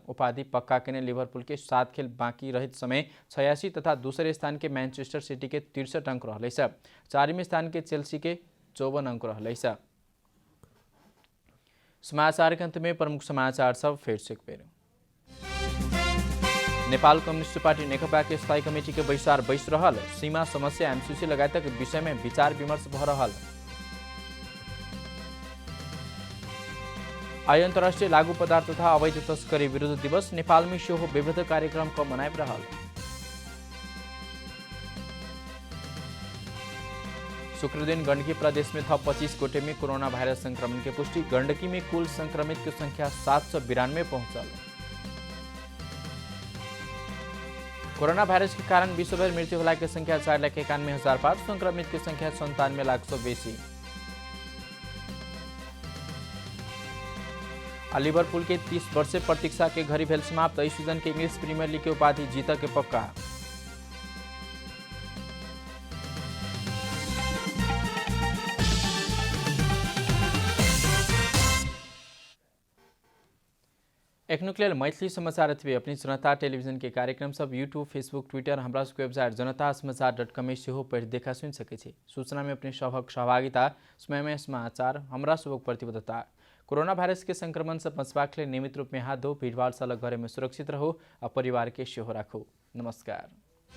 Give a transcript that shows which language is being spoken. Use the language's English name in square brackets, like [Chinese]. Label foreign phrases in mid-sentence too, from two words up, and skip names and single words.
[Maithili] उपाधि पक्का केने लिवरपूल के 7 खेल बाकी रहित समय 86 तथा दूसरे स्थान के मैनचेस्टर सिटी के 63 अंक रहलै। 4वें स्थान के चेल्सी के 54 अंक रहलै। समाचार के अंत में प्रमुख समाचार सब फिर से एक बेर। नेपाल कम्युनिस्ट पार्टी नेकपा के स्थायी कमेटी के बैसार बैस रहल। सीमा समस्या एमसीसी लगायत विषय में विचार विमर्श भ रहल। आज अंतर्राष्ट्रीय लागू पदार्थ तथा अवैध तस्करी विरुद्ध दिवस। नेपाल में शो विविध कार्यक्रम को मनाइब रहल। शुक्र दिन गंडकी प्रदेश में थप 25 गोटे में कोरोना वायरस संक्रमण की पुष्टि। गंडकी में कुल संक्रमित की संख्या 792 पहुंचल। कोरोना वायरस के कारण विश्वभर मृत्यु होला की संख्या 4,91,000 पार। संक्रमित की संख्या 97 लाख से बेसी। लिवरपूल के 30 वर्षीय प्रतीक्षा के घड़ी भेल समाप्त। इस सीजन के इंग्लिश प्रीमियर लीग के उपाधि जीत के पक्का। एक नुक्लेल मैथिली समाचार अथवा अपनी जनता टेलीविजन के कार्यक्रम सब यूट्यूब, फेसबुक, ट्विटर, हमरा वेबसाइट जनतासमाचार.com से हो पढ़ देखा सुन सके छी। सूचना में अपने सबक सहभागिता, समय समाचार, हमरा सबक प्रतिबद्धता। कोरोना वायरस के संक्रमण से बचबाक लिए नियमित रूप में हाथ धो, भीड़भाड़ से अलग घरे में सुरक्षित रहो और परिवार के सेहो राखो। नमस्कार।